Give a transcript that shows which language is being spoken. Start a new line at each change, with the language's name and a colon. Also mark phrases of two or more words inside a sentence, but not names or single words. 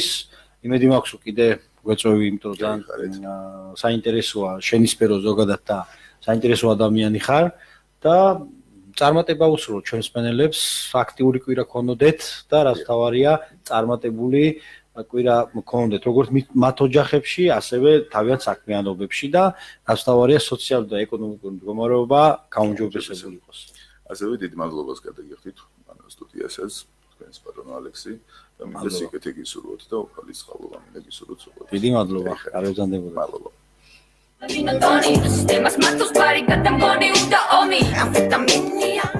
Georgian: იმედი მაქვს რომ კიდე გვეწევი, იმიტომ რომ საინტერესოა შენი სფერო ზოგადად და საინტერესო ადამიანი ხარ და წარმატება უსურვო ჩვენს მსმენელებს, აქტიური კვირა ქონოდეთ და რაც თავარია წარმატებული კვირა მქონდეთ როგორც მათ ოჯახებში, ასევე თავიანთ საქმიანობებში და რაც თავარია სოციალური და ეკონომიკური მდგომარეობა გაუმჯობესებული იყოს. ასევე დიდი მადლობას გადაგიხდით სტუდიასაც, თქვენს პატრონო ალექსი და მინდა სიკეთე გისურვოთ და უფალისწყალობა მინდა გისურვოთ. დიდი მადლობა, კარგავზანდებოდი. მადლობა. Temas matos para y catamoni, un da omi. Amfetamini.